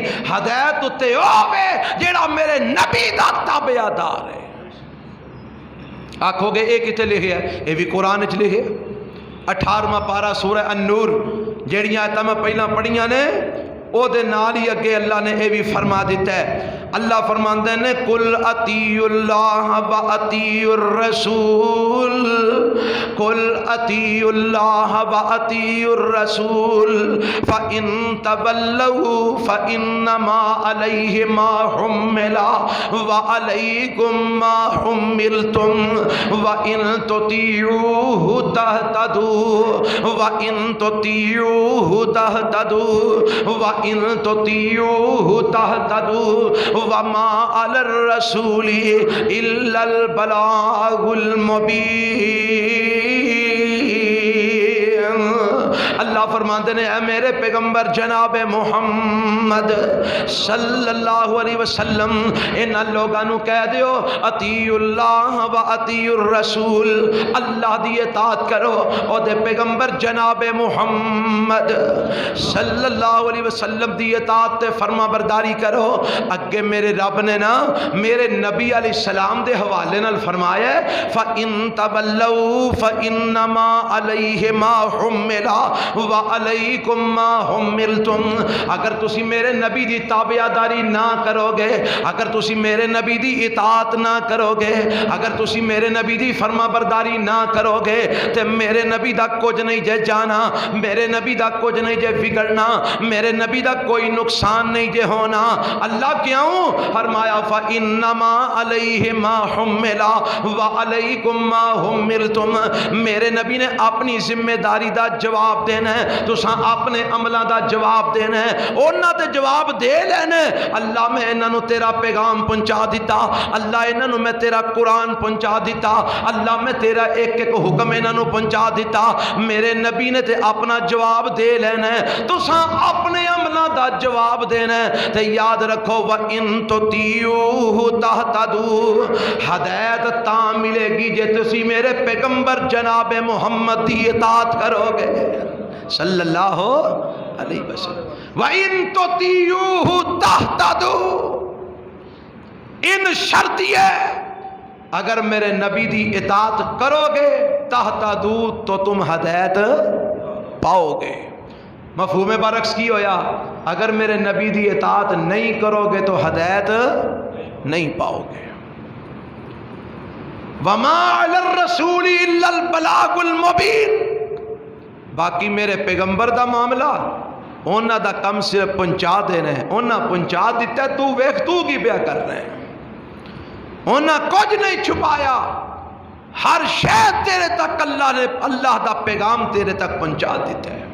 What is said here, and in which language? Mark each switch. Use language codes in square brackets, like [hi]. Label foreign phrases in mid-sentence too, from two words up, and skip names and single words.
[pa] ہدایت اتے ہووے جیہڑا میرے نبی دا تابعدار ہے. آکھوگے ایہ کتنے لکھے ہے? ایہ وی قرآن چ لکھے، 18واں پارہ سورہ النور جڑیاں آیتاں میں پہلا پڑھیاں نے اوہدے نال ہی اگے اللہ نے ایہ وی فرما دتا ہے. اللہ فرماندے نے [ar] قل أطيعوا الله وأطيعوا الرسول، قل أطيعوا الله وأطيعوا الرسول فإن تولوا فإنما عليه ما حمل وعليكم ما حملتم وإن تطيعوه تهتدوا وإن تطيعوه تهتدوا وإن تطيعوه تهتدوا وما على الرسول إلا البلاغ المبين. [pa] اللہ فرماتے نے اے میرے پیغمبر جناب محمد [ar] صلى الله عليه وسلم [pa] انہاں لوکاں نوں کہہ دیو [ar] أطيعوا الله وأطيعوا الرسول, [pa] اللہ دی اطاعت کرو، اوہدے پیغمبر جناب محمد [ar] صلى الله عليه وسلم [pa] دی اطاعت تے فرماں برداری کرو. اگے میرے رب نے نا میرے نبی علیہ السلام دے حوالے نال فرمایا [ar] فإن تولوا فإنما عليه ما حمل وعليكم ما حملتم. [pa] اگر تسی میرے نبی دی تابعداری نہ کروگے، اگر تسی میرے نبی دی اطاعت نہ کروگے، اگر تسی میرے نبی دی فرماں برداری نہ کروگے تے میرے نبی دا کجھ نہیں جے جانا، میرے نبی دا کجھ نہیں جے وگڑنا، میرے نبی دا کوئی نقصان نہیں جے ہونا. اللہ کیوں فرمایا [ar] فإنما عليه ما حمل وعليكم ما حملتم. [pa] میرے نبی نے اپنی ذمہ داری دا جواب دینا ہے، تساں اپنے عملوں کا جواب دینا ہے، انہاں تے جواب دے لینا. اللہ میں انہاں تیرا پیغام پہنچا دتا، اللہ انہاں میں تیرا قرآن پہنچا دتا، اللہ میں تیرا ایک ایک حکم انہاں پہنچا دتا. میرے نبی نے تے اپنا جواب دے لینا ہے، تساں اپنے عملوں کا جواب دینا ہے. تے یاد رکھو [ar] وإن تطيعوه تهتدوا, [pa] ہدایت تاں ملے گی جے تسی میرے پیغمبر جناب محمد کی اطاعت کروگے [ar] صلى الله عليه وسلم. وإن تطيعوه تهتدوا, [ur] ان شرط ہے اگر میرے نبی کی اطاعت کروگے تہتدو تو تم ہدایت پاؤگے. مفہوم برعکس کی ہویا، اگر میرے نبی کی اطاعت نہیں کروگے تو ہدایت نہیں پاؤ گے۔ [ar] وما علی الرسول الا البلاغ المبین، [pa] باقی میرے پیغمبر دا معاملہ انہاں دا کم صرف پہنچا دینا ہے، انہاں پہنچا دیتا ہے، تو ویکھ تو کی پیا کر رہے ہیں، انہاں کچھ نہیں چھپایا، ہر شے تیرے تک اللہ دا پیغام تیرے تک پہنچا دیتا ہے۔